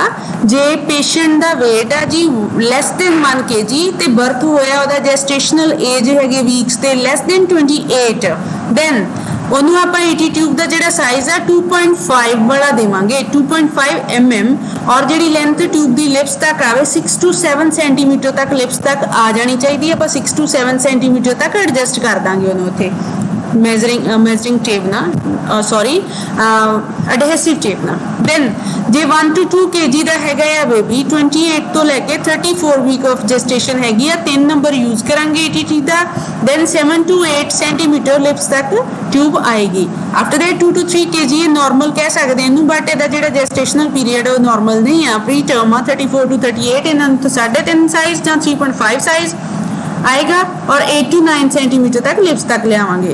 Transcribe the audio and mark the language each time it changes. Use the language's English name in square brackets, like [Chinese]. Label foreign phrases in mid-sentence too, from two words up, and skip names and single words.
[Punjabi] ਜੇ ਪੇਸ਼ੈਂਟ ਦਾ weight ਆ ਜੀ [English] less than [Punjabi] 1 kg ਤੇ ਬਰਥ ਹੋਇਆ ਉਹਦਾ [English] gestational age [Punjabi] ਹੈਗੇ ਵੀਕਸ ਤੇ [English] less than [Punjabi] 28, ਦੈਨ ਉਹਨੂੰ ਆਪਾਂ [English] ET tube [Punjabi] ਦਾ ਜਿਹੜਾ ਸਾਈਜ਼ ਆ 2.5 ਵਾਲਾ ਦੇਵਾਂਗੇ, 2.5 mm। ਔਰ ਜਿਹੜੀ ਲੈਂਥ ਟਿਊਬ ਦੀ ਲਿਪਸ ਤੱਕ ਆਵੇ 6 to 7 ਸੈਂਟੀਮੀਟਰ ਤੱਕ ਲਿਪਸ ਤੱਕ ਆ ਜਾਣੀ ਚਾਹੀਦੀ ਹੈ। ਆਪਾਂ 6 to 7 ਸੈਂਟੀਮੀਟਰ ਤੱਕ ਐਡਜਸਟ ਕਰ ਦਾਂਗੇ ਉਹਨੂੰ ਉੱਥੇ [English] measuring tape [Punjabi] na [English] adhesive tape [Punjabi] na। then ਜੇ 1 to 2 kg ਦਾ ਹੈਗਾ ਆ ਬੇਬੀ 28 ਤੋਂ ਲੈ ਕੇ 34 [English] week of gestation [Punjabi] ਹੈਗੀ ਆ, 3 ਨੰਬਰ ਯੂਜ਼ ਕਰਾਂਗੇ ਈਟੀ ਦਾ। then 7 to 8 ਸੈਂਟੀਮੀਟਰ ਲਿਪਸ ਤੱਕ ਟਿਊਬ ਆਏਗੀ। [English] after that [Punjabi] 2 to 3 kg ਇਹ ਨਾਰਮਲ ਕਹਿ ਸਕਦੇ ਇਹਨੂੰ, ਬਟ ਇਹਦਾ ਜਿਹੜਾ [English] gestational period [Punjabi] ਉਹ ਨਾਰਮਲ ਨਹੀਂ ਆ, [English] pre term [Punjabi] ਆ 34 to 38। ਇਹਨਾਂ ਨੂੰ 3.5 ਸਾਈਜ਼ ਜਾਂ 3.5 ਸਾਈਜ਼ ਆਏਗਾ ਔਰ 8 to 9 ਸੈਂਟੀਮੀਟਰ ਤੱਕ ਲਿਪਸ ਤੱਕ ਲਿਆਵਾਂਗੇ।